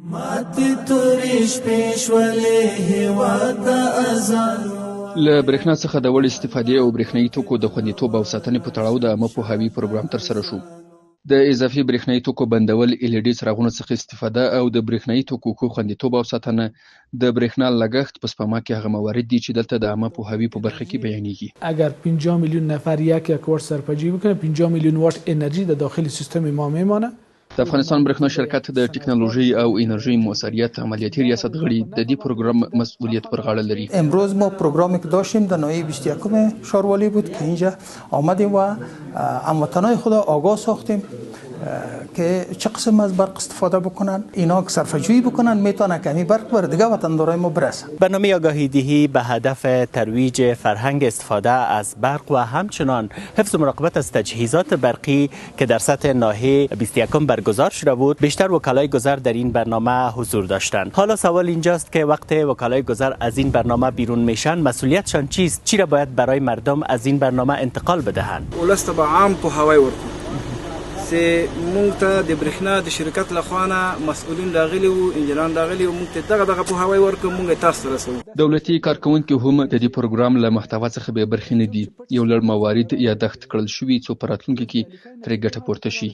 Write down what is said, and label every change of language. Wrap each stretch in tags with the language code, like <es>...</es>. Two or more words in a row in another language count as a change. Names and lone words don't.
<ps>له برېښنا څخه د وړ استفادې او برېښنایي توکو د خوندیتوب او ساتنې په تړاو د عامه پوهاوي پروګرام ترسره شو. د اضافي برېښنایي توکو بندول، LED څراغونو څخه استفاده او د برېښنایي توکو ښه خوندیتوب او ساتنه د برېښنا لګښت په سپما کې هغه موارد دي چې دلته د عامه پوهاوي په برخه کې بیانېږي.</ps> <fa>اگر 50 میلیون نفر یک وات سرپجی بکنه، 50 میلیون وات انرژی در داخل سیستم ما میمانه.</fa> <ps>د افغانستان برېښنا شرکت د ټکنالوژي او انرژي موثریت عملیاتي ریاست غړي د دې پروګرام مسئولیت پر غاړه لري.</ps> <fa>امروز ما پروگرامی که داشتیم در ناحیه 21 شاروالی بود که اینجا آمدیم و هموطنان خود آگاه ساختیم که چه قسم از برق استفاده بکنن، اینا که صرفه‌جویی بکنن میتونه کمی برق بر دیگه وطندارای ما برسه. برنامه آگاهی دهی به هدف ترویج فرهنگ استفاده از برق و همچنان حفظ و مراقبت از تجهیزات برقی که در سطح ناحیه 21 برگزار شده بود، بیشتر وکلای گذر در این برنامه حضور داشتند. حالا سوال اینجاست که وقت وکلای گذر از این برنامه بیرون میشن، مسئولیتشان چیست؟ چی را باید برای مردم از این برنامه انتقال بدهند؟</fa> <ps>ولست به عام په هوای ورکو چې مونږ ته د برېښنا د شرکت لخوا مسؤلین راغلي وو، انجنیران راغلي وو، مونږ ته دغه په هوای ورکو، مونږ تاسو ته رسوو. دولتي کارکونکي هم د دې پروګرام له محتوا څخه به برخې نه دي. یو لړ موارد یاداښت کړل شوي څو په راتلونکي کې ترې ګټه پورته شي.</ps>